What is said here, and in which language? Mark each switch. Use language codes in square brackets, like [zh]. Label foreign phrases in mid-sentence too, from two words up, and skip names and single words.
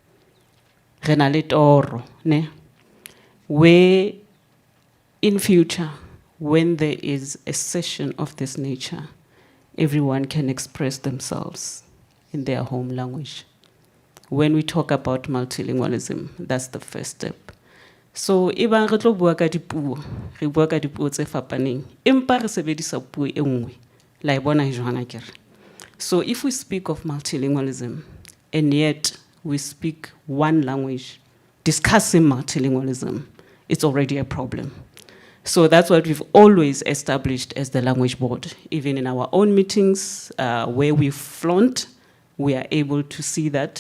[en] Where in future, when there is a session of this nature, everyone can express themselves in their home language. When we talk about multilingualism, that's the first step. So, [st] ebang re tlo bua ka dipuo, re bua ka dipuo tse fapaneng, empa re sebedisa puo e nngwe, la e bona jwang akere. [en] So if we speak of multilingualism, and yet we speak one language, discussing multilingualism, it's already a problem. So that's what we've always established as the language board. Even in our own meetings, where we flaunt, we are able to see that.